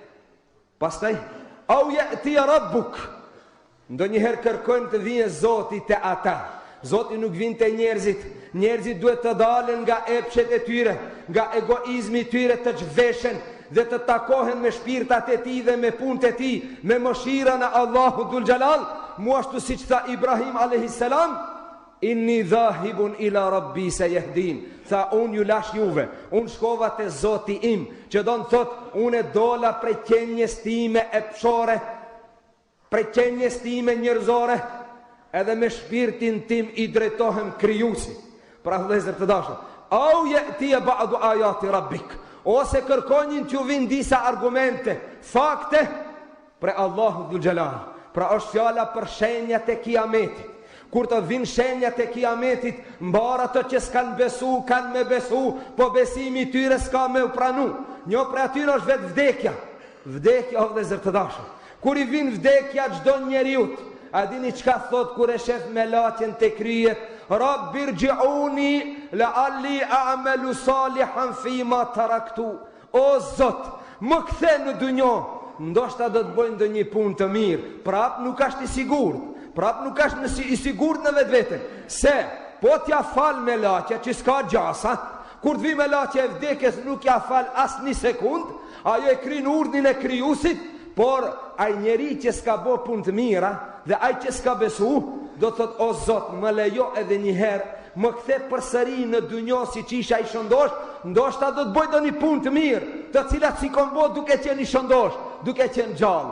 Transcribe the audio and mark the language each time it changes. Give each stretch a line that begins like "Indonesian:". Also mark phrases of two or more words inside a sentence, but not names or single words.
Albanian: Pastaj,
Arabic: أو يأتي ربك,
Albanian: ndonjëherë kërkojnë të vijë Zoti te ata. Zoti nuk vjen te njerëzit. Njerëzit duhet të dalen nga epshet e tyre, nga egoizmi i tyre, të zhveshen dhe të takohen me shpirtat e tij dhe me punët e tij, me mëshirën e Allahut Dhul Gjelal. Mu ashtu siç tha
Arabic: Ibrahim عليه السلام إني ذاهب إلى ربي سيهدين.
Albanian: Tha, unë ju lash juve, unë shkova te Zoti im, që do në thot, unë e dola prej qenjes time epshore, prej qenjes time njerëzore, edhe me shpirtin tim i drejtohem krijuesit. Pra vëllezër të dashur,
Arabic: أو يأتي بعض آيات ربك,
Albanian: ose kërkonjin t'ju vinë disa argumente, fakte për Allahu Dhul Gjelal. Pra është fjala për shenjat e kiametit. Kur të vinë shenjat e kiametit, mbara të që s'kanë besu, kanë me besu, po besimi tyre s'ka me u pranu. Një për atyre është vetë vdekja. Vdekja, o vëllezër të dashur, kur i vinë vdekja çdo njeriut, a dini çka thot kur e shef me latjen të kryet?
Arabic: رب ارجعون لعلي أعمل صالحا فيما تركت.
Albanian: O Zot, më kthe në dunjë, ndoshta do të bëj ndonjë punë të mirë. Prap nuk është i sigurt. Prap nuk është i sigurt në vetvete. Se po t'ja fal me latja që s'ka gjasa, kur të vi me latja e vdekjes nuk ja fal as një sekund, ajo e krin urdhin e krijuesit, por ai njeri që s'ka bë punë të mira dhe ai që s'ka besu, do të thot, o Zot, më lejo edhe një herë, më kthe përsëri në dunjë si që isha i shëndosh, ndoshta do të bëj ndonjë punë të mirë, të cilat si kom bë duke qenë i shëndosh, duke qenë gjallë.